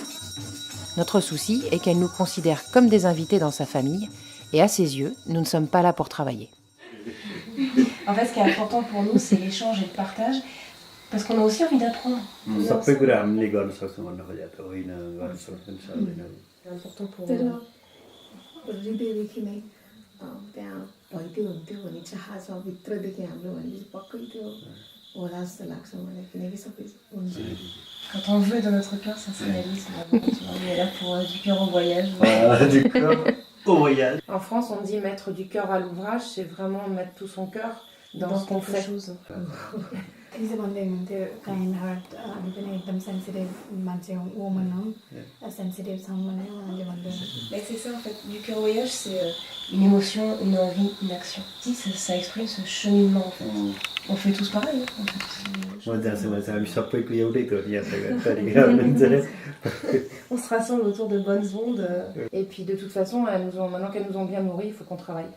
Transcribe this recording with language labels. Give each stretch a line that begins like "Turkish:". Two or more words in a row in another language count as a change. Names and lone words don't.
French: Notre souci est qu'elle nous considère comme des invités dans sa famille, et à ses yeux, nous ne sommes pas là pour travailler. En fait, ce qui est important pour nous, c'est l'échange et le partage, parce qu'on a aussi envie d'apprendre. C'est important pour nous.
Nepali: त्यहाँ भइदियो हुन्थ्यो भन्ने चाह छ भित्रदेखि हाम्रो भने पक्कै त्यो होला जस्तो लाग्छ मलाई किनकि सबै हुन्छ
French: Quand on veut dans notre cœur, ça se réalise. Tu vois, on est là pour du cœur au voyage. Du cœur au voyage. En France, on dit mettre du cœur à l'ouvrage, c'est vraiment mettre tout son cœur dans ce qu'on fait.
Nepali: त्यसै भन्दै हुनुहुन्थ्यो
English: kind heart
Nepali: हामी पनि एकदम सेन्सिटिभ मान्छे हौँ वुमन हौँ सेन्सिटिभ छौँ भने उहाँले भन्दै
French: Mais c'est ça en fait, du cœur au voyage, c'est une émotion, une envie, une action. Si, ça exprime ce cheminement en fait. On fait tous pareil. Hein. On se rassemble autour de bonnes ondes. Et puis de toute façon, maintenant qu'elles nous ont bien nourris, il faut qu'on travaille.